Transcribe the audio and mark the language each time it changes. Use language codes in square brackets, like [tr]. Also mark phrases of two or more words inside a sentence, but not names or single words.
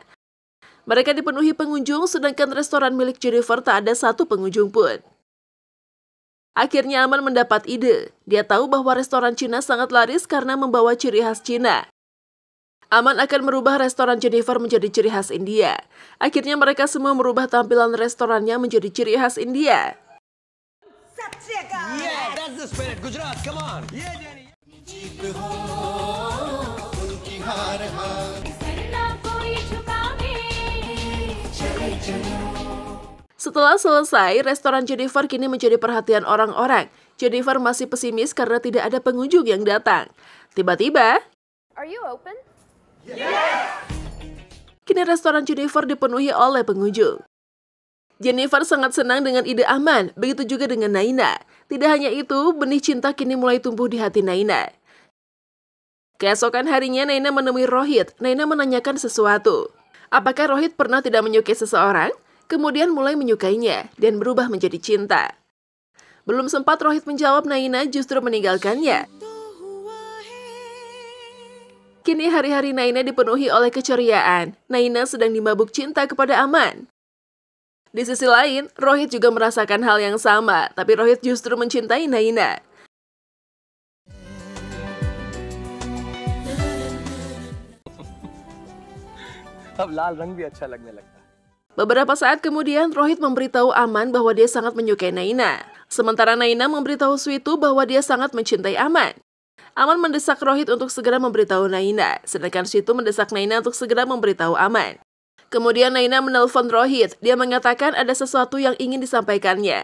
[id] Mereka dipenuhi pengunjung, sedangkan restoran milik Jennifer tak ada satu pengunjung pun. Akhirnya Aman mendapat ide. Dia tahu bahwa restoran Cina sangat laris karena membawa ciri khas Cina. Aman akan merubah restoran Jennifer menjadi ciri khas India. Akhirnya mereka semua merubah tampilan restorannya menjadi ciri khas India. [en] Yeah, that's the spirit. Gujarat, come on. Yeah, Jenny. [id] Setelah selesai, restoran Jennifer kini menjadi perhatian orang-orang. Jennifer masih pesimis karena tidak ada pengunjung yang datang. Tiba-tiba, [en] Are you open? [id] kini restoran Jennifer dipenuhi oleh pengunjung. Jennifer sangat senang dengan ide Aman, begitu juga dengan Naina. Tidak hanya itu, benih cinta kini mulai tumbuh di hati Naina. Keesokan harinya, Naina menemui Rohit. Naina menanyakan sesuatu. Apakah Rohit pernah tidak menyukai seseorang? Kemudian mulai menyukainya dan berubah menjadi cinta. Belum sempat Rohit menjawab, Naina justru meninggalkannya. Kini hari-hari Naina dipenuhi oleh keceriaan. Naina sedang dimabuk cinta kepada Aman. Di sisi lain, Rohit juga merasakan hal yang sama, tapi Rohit justru mencintai Naina. [hi] अब लाल रंग भी अच्छा लगने लगता है. [id] Beberapa saat kemudian, Rohit memberitahu Aman bahwa dia sangat menyukai Naina. Sementara Naina memberitahu Switu bahwa dia sangat mencintai Aman. Aman mendesak Rohit untuk segera memberitahu Naina, sedangkan Switu mendesak Naina untuk segera memberitahu Aman. Kemudian Naina menelpon Rohit. Dia mengatakan ada sesuatu yang ingin disampaikannya.